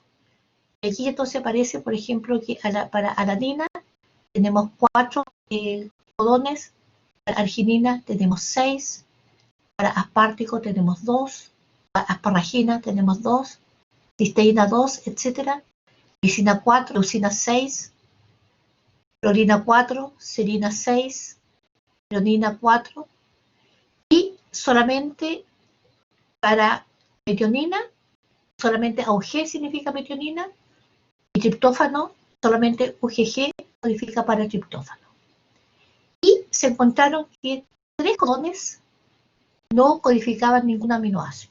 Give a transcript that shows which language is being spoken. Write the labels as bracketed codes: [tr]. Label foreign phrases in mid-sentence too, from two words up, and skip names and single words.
[es] Aquí entonces aparece, por ejemplo, que para alanina tenemos 4 codones, para arginina tenemos 6, para aspartico tenemos 2, para asparragina tenemos 2, cisteína 2, etc. Lisina 4, leucina 6, prolina 4, serina 6, pionina 4, y solamente para metionina, solamente AUG significa metionina, y triptófano, solamente UGG codifica para triptófano. Y se encontraron que 3 codones no codificaban ningún aminoácido.